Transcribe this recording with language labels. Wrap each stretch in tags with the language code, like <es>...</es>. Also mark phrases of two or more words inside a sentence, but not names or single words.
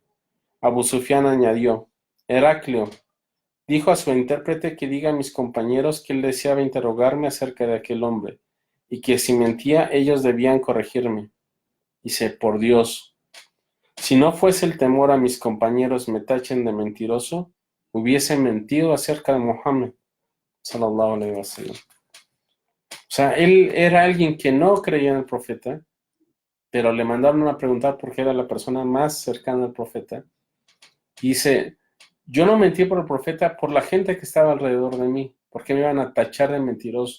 <es>Abu Sufyan añadió: Heraclio dijo a su intérprete que diga a mis compañeros que él deseaba interrogarme acerca de aquel hombre, y que si mentía ellos debían corregirme. Dice: por Dios, si no fuese el temor a mis compañeros me tachen de mentiroso, hubiese mentido acerca de Muhammad,</es> <ar>صلى الله عليه وسلم.</ar> <es>O sea, él era alguien que no creía en el profeta, pero le mandaron a preguntar porque era la persona más cercana al profeta. Y dice, yo no mentí por el profeta, por la gente que estaba alrededor de mí, porque me iban a tachar de mentiroso.</es>